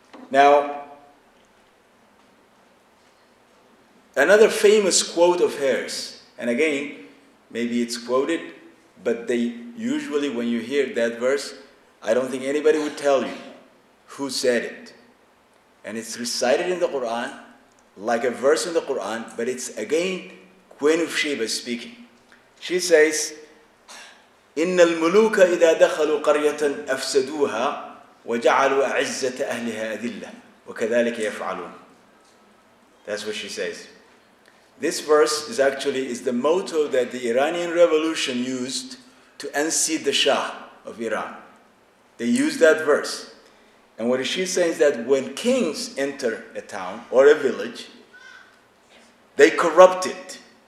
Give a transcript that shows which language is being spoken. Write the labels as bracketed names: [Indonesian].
[English] Now, another famous quote of hers, and again, maybe it's quoted, but they usually, when you hear that verse, I don't think anybody would tell you who said it. And it's recited in the Quran, like a verse in the Quran, but it's again Queen of Sheba speaking. [Arabic] She says, إن الملوك إذا دخلوا قرية أفسدوها وجعلوا أعزة أهلها أذلة وكذلك يفعلون. [English] That's what she says. This verse is the motto that the Iranian Revolution used to unseat the Shah of Iran. They used that verse. And what she's saying is that when kings enter a town or a village, they corrupt it.